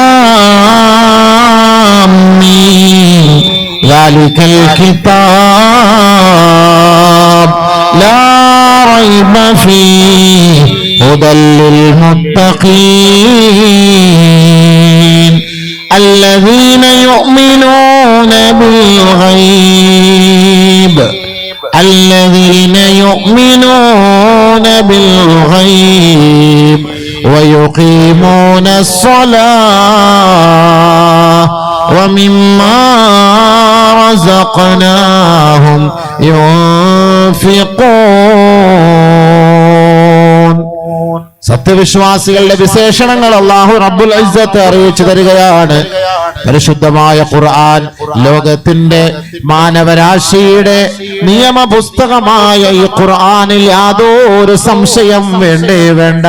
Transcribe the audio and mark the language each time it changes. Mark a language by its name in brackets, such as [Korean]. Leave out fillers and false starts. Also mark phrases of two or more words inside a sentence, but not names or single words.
[Arabic] الم، ذلك الكتاب لا ريب فيه هدى للمتقين الذين يؤمنون بالغيب ويقيمون الصلاة ومما رزقناهم ينفقون. [Malayalam] സത്യവിശ്വാസികളുടെ വിശേഷണങ്ങൾ [Arabic] الله رب العزة [Malayalam] അറിയിച്ചു തരികയാണ്. പരിശുദ്ധമായ ഖുർആൻ ലോകത്തിന്റെ മാനവരാശിയുടെ നിയമ പുസ്തകമായ ഈ ഖുർആനിൽ യാതൊരു സംശയം വേണ്ട.